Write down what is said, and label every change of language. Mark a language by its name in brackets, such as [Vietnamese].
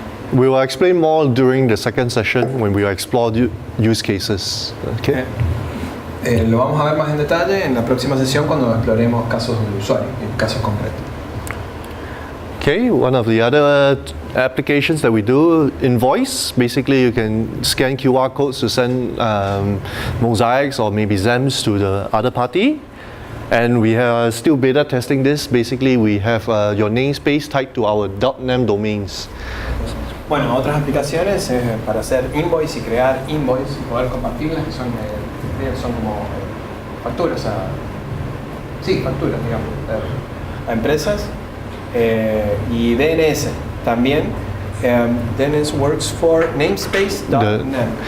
[English] We will explain more during the second session when we explore use cases. Okay? [Spanish] Lo vamos a ver más en detalle en la próxima sesión cuando exploremos casos del usuario, casos concretos. [English] Okay, one of the other applications that we do, invoice. Basically, you can scan QR codes to send mosaics or maybe XAMs to the other party. And we are still beta testing this. Basically, we have your namespace tied to our .nem domains. [Spanish] Bueno, otras aplicaciones para hacer invoice y crear invoice y poder compartirlas, que son como facturas facturas, digamos, a empresas. Y DNS también. [English] DNS works for namespace.nem.